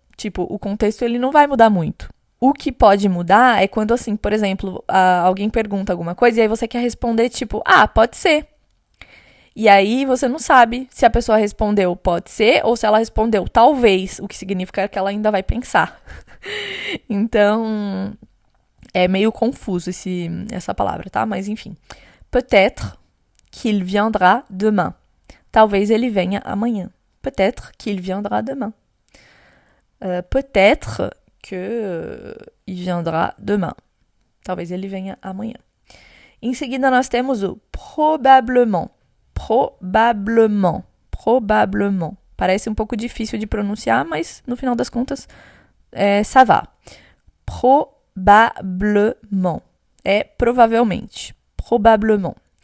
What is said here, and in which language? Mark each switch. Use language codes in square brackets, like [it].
[pt] Tipo, o contexto ele não vai mudar muito. O que pode mudar é quando, assim, por exemplo, alguém pergunta alguma coisa e aí você quer responder, tipo, pode ser. E aí você não sabe se a pessoa respondeu pode ser ou se ela respondeu talvez, o que significa que ela ainda vai pensar. Então, é meio confuso essa palavra, tá? Mas enfim. [fr] Peut-être qu'il viendra demain. [pt] Talvez ele venha amanhã. [fr] Peut-être qu'il viendra demain. Peut-être que il viendra demain. [pt] Talvez ele venha amanhã. Em seguida, nós temos o probablement. Probablement. Probablement. Parece um pouco difícil de pronunciar, mas no final das contas, [fr] ça va. [pt] Probablement. É provavelmente. Probablement.